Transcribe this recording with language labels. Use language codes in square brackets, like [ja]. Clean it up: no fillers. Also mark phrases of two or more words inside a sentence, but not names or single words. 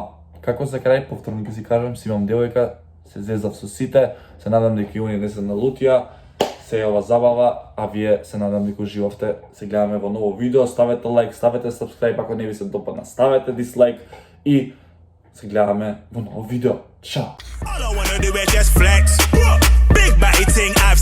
[mk] Како за крај, повторно ќе си кажам, си имам девојка, се зезав со сите, се надам дека и оние не се налутија, се е ова забава, а вие се надам дека уживавте. Се гледаме во ново видео, ставете лайк, ставете subscribe ако не ви се допадна, ставете дислайк и се гледаме во ново видео. Чао! [en] All I wanna do is just flex. Big body ting,